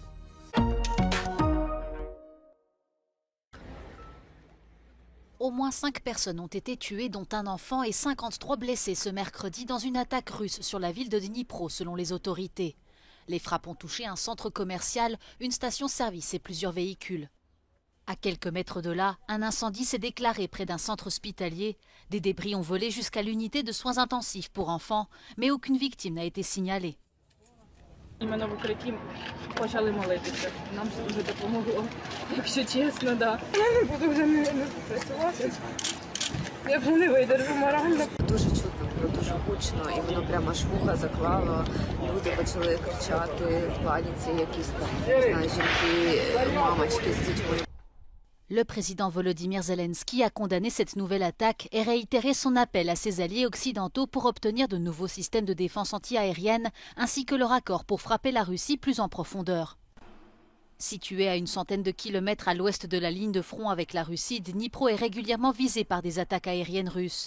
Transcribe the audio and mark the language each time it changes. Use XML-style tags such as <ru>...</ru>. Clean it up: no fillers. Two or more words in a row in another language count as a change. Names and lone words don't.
<fr>Au moins 5 personnes ont été tuées, dont un enfant, et 53 blessés ce mercredi dans une attaque russe sur la ville de Dnipro, selon les autorités. Les frappes ont touché un centre commercial, une station-service et plusieurs véhicules. À quelques mètres de là, un incendie s'est déclaré près d'un centre hospitalier. Des débris ont volé jusqu'à l'unité de soins intensifs pour enfants, mais aucune victime n'a été signalée.</fr> <uk>Іменно в укритті почали молитися. Нам це дуже допомогло. Якщо чесно, да. Я не буду вже не працювати. Я вже не видержу морально. Дуже чутно було, дуже гучно, і воно прямо аж вуха заклало. Люди почали кричати в паніці, якісь там, не знаю, жінки, мамочки з дітьми.</uk> <fr>Le président Volodymyr Zelensky a condamné cette nouvelle attaque et réitéré son appel à ses alliés occidentaux pour obtenir de nouveaux systèmes de défense anti-aérienne ainsi que leur accord pour frapper la Russie plus en profondeur. Situé à une centaine de kilomètres à l'ouest de la ligne de front avec la Russie, Dnipro est régulièrement visé par des attaques aériennes russes.</fr>